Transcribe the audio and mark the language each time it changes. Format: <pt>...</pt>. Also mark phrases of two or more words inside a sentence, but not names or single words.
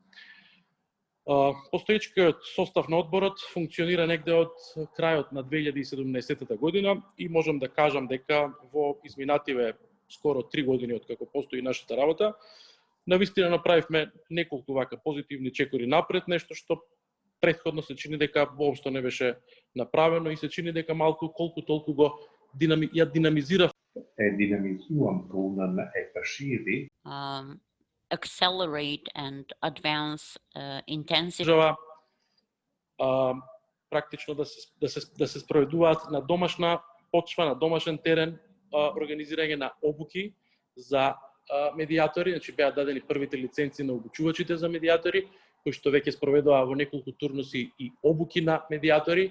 <mk>Постоечкиот состав на одборот функционира негде од крајот на 2017 година и можам да кажам дека во изминативе скоро 3 години од како постои нашата работа, навистина направивме неколку вака позитивни чекори напред, нешто што претходно се чини дека воопшто не беше направено и се чини дека малку колку толку го динамизира. Dynamisuan tonen verschiedene.</mk> <en>Accelerate and advance intensity.</en> <mk>Практично да се спроведуваат на домашна почва, на домашен терен, организирање на обуки за медиатори, значи беа дадени првите лиценци на обучувачите за медиатори, кои што веќе спроведува во неколку турнуси и обуки на медиатори.</mk>